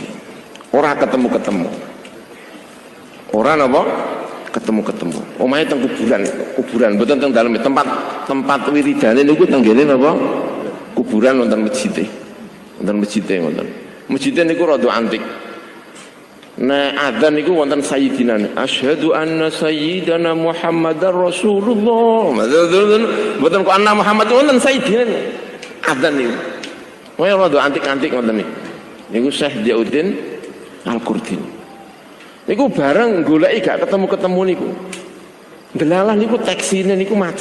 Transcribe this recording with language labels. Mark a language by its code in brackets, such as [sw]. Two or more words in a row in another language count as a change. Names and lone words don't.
[jv] Ora ketemu-ketemu. Ora napa? Ketemu-ketemu. Omahe teng kuburan mboten teng dalem tempat wiridane niku teng ngene napa? Kuburan wonten masjide. Wonten masjide ngoten. Masjide niku rada antik. Nah adzan niku wonten sayyidina. [ar] Asyhadu anna sayyidana Muhammadar Rasulullah. [jv] Mboten kok anna Muhammad wonten sayyidina. Adzan niku. Wah rada antik-antik ngoten niku. Niku Syekh Diauddin Al-Qudsi. Niku bareng goleki gak ketemu-ketemu niku. Delalah niku taksine niku macet.